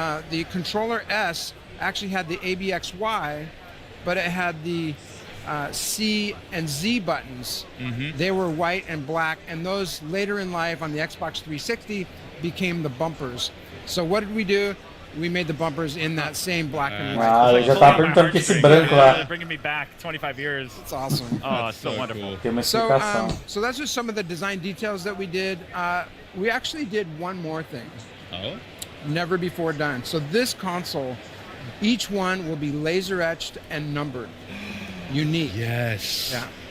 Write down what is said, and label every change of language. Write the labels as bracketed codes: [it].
[en] the controller S actually had the ABXY, but it had the C and Z buttons. They were white and black, and those later in life on the Xbox 360 became the bumpers. So what did we do? We made the bumpers in that same black and white. [pt] Ah, eu já tava perguntando que esse branco lá. [en] Bringing me back 25 years. It's awesome. Oh, it's so wonderful. [pt] Tem uma explicação. [en] So that's just some of the design details that we did. We actually did one more thing. Oh? Never before done. So this console, each one will be laser etched and numbered. Unique. Yes. Yeah.